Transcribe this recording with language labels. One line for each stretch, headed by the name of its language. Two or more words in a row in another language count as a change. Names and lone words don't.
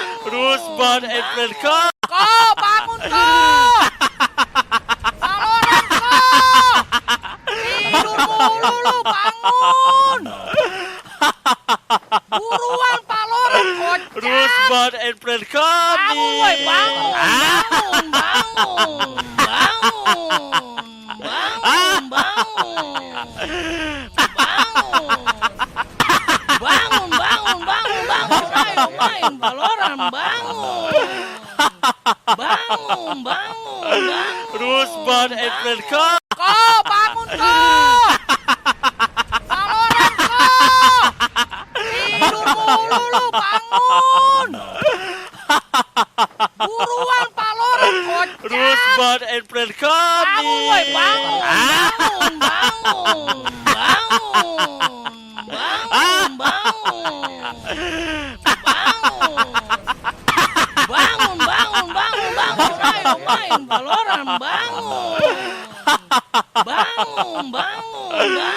English: Rusban and friend come.
Indonesian: ko, bangun ko, Valorant ko, tidur mulu lu, bangun. Buruan Valorant kocak.
English: Rusban and friend come.
Indonesian: Bangun, woi, bangun, bangun, bangun, bangun, bangun, bangun, bangun, bangun, ayo main Valorant, bangun, bangun, bangun,
English: Rusban and friend come.
Indonesian: ko, bangun ko, Valorant ko, tidur mulu lu, bangun. Buruan Valorant kocak. Rusban Bangun, woi, bangun, bangun, bangun, bangun, bangun, bangun, bangun, bangun, bangun, bangun, ayo main baloran, bangun, bangun, bangun, bangun.